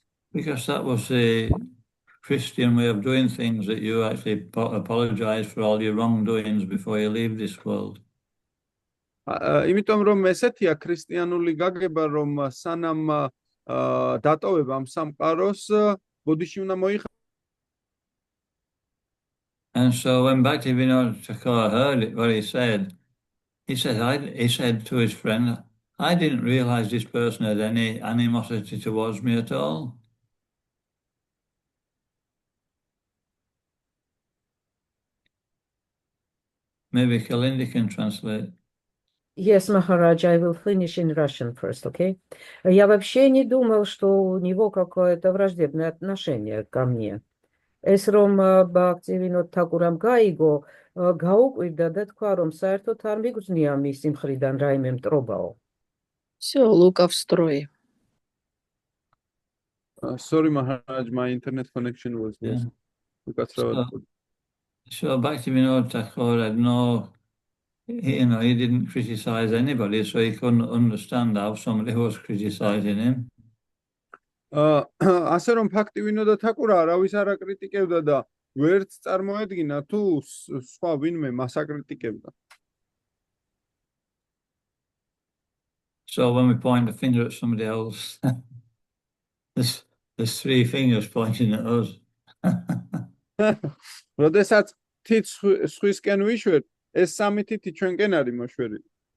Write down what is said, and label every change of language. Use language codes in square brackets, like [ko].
[en] Because that was the Christian way of doing things, that you actually apologize for all your wrongdoings before you leave this world. [ka] იმიტომ რომ ესეთია ქრისტიანული გაგება, რომ სანამ დატოვებ ამ სამყაროს, ბოდიში უნდა მოიხადოს. [en] And so when Bhaktivinoda Thakur heard it, what he said to his friend, I didn't realize this person had any animosity towards me at all. Maybe Kalindi can translate. Yes, Maharaj, I will finish in Russian first, okay? [ru] Я вообще не думал, что у него какое-то враждебное отношение ко мне. [ka] ეს რომ ბაქცევინო თაკურამ გაიგო, გაუკვირდა და თქვა, რომ საერთოდ არ მიგრძნია მისი მხრიდან რაიმე მტრობაო. [ru] Всё, Luka в строе. [en] Sorry, Maharaj, my internet connection was Yeah. [ka] უკაცრავად. [en] So Bhaktivinoda Thakur had he didn't criticize anybody, so he couldn't understand how somebody was criticizing him. [ka] ასე რომ ფაქტი ვინოდა თაკურა არავის არ აკრიტიკებდა და ვერც წარმოედგინა თუ სხვა ვინმე მას აკრიტიკებდა. [en] So when we point the finger at somebody else, there's three fingers pointing at us. [ka] როდესაც თით სხვისკენ ვიშვერ, ეს სამი თითი ჩვენკენ არის მოშვერილი.